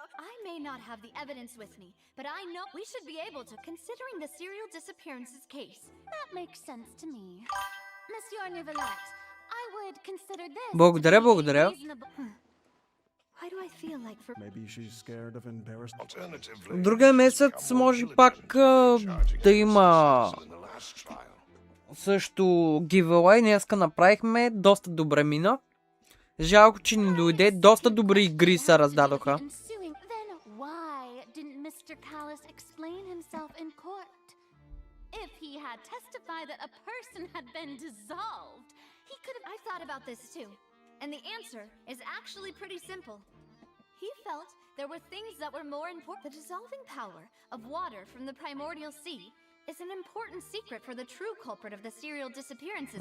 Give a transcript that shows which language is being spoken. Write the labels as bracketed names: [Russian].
[English] I may not have the evidence with me, but I know we should be able to, considering the serial disappearances case. That makes sense to me. Monsieur Nivelet, I would consider this [Bulgarian] Благодаря, благодаря. [English] Why do I feel like for... Maybe she's scared of embarrassment. Alternatively, [Bulgarian] Другия месец може пак да има също giveaway. Днеска направихме, доста добре мина. Жалко, че ни дойде, доста добри игри се раздадоха. [English] Then why didn't Mr. Callis explain himself in court? If he had testified that a person had been dissolved, he could have... I thought about this too, and the answer is actually pretty simple. He felt there were things that were more important. The dissolving power of water from the primordial sea is an important secret for the true culprit of the serial disappearances.